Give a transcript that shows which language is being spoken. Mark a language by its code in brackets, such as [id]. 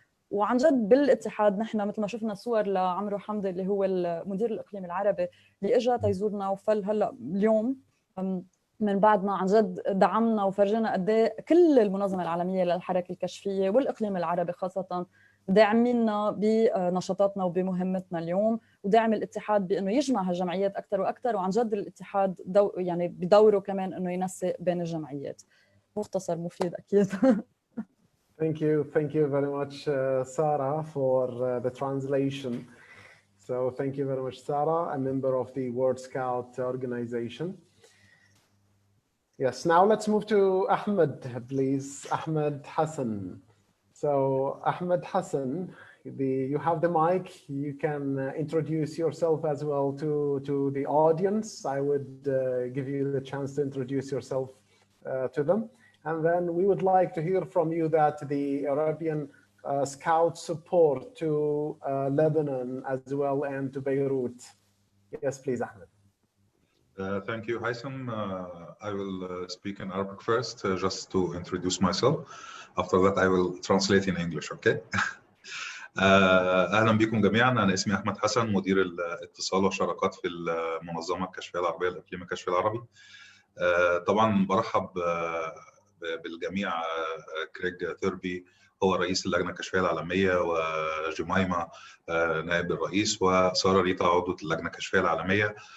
[ar] وعن جد بالاتحاد نحن مثل ما شفنا صور لعمرو حمدي اللي هو المدير الاقليمي العربي اللي اجى تيزورنا وفل هلا اليوم من بعد ما عن جد دعمنا وفرجنا قد ايه كل المنظمه العالميه للحركه الكشفيه والاقليم العربي خاصه داعميننا بنشاطاتنا وبمهمتنا اليوم، وداعم الاتحاد بانه يجمع هالجمعيات اكثر واكثر، وعن جد الاتحاد يعني بدوره كمان انه ينسق بين الجمعيات. مختصر مفيد اكيد. [en] Thank you very much, Sarah, for the translation. So thank you very much, Sarah, a member of the World Scout organization. Yes, now let's move to Ahmed, please. Ahmed Hassan. So Ahmed Hassan, you have the mic. You can introduce yourself as well to the audience. I would give you the chance to introduce yourself to them. And then we would like to hear from you that the Arabian Scout support to Lebanon as well and to Beirut. Yes, please, Ahmed. Thank you, Haitham. I will speak in Arabic first, just to introduce myself. After that, I will translate in English, okay? [ar] أهلا بكم جميعا. أنا اسمي أحمد حسن، مدير الاتصال والشراكات في المنظمة الكشفية العربية الإقليم الكشفي العربي. طبعا برحب بالجميع. جريج توربي هو رئيس اللجنة الكشفية العالمية، وجمايمة نائب الرئيس، وسارة ريتا عضوة اللجنة الكشفية العالمية.